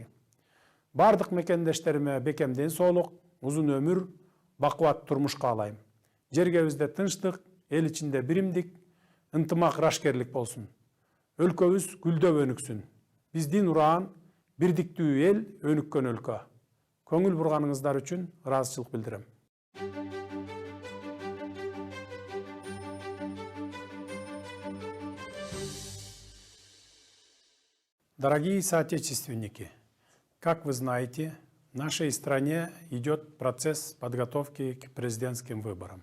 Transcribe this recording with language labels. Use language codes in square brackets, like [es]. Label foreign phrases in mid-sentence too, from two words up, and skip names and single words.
[ky] Бардык мекендештериме бекем ден соолук, узун өмүр, бакубат турмуш каалайм. Жергебизде тынчтык, эл ичинде биримдик, ынтымак, рашкерлик болсун. Өлкөбүз гүлдөп өнүксүн. Биздин ураан бирдиктүү эл, өнүккөн өлкө. Көңүл бурганыңыздар үчүн ыраазычылык билдирем. [ru] Дорогие соотечественники, как вы знаете, в нашей стране идет процесс подготовки к президентским выборам.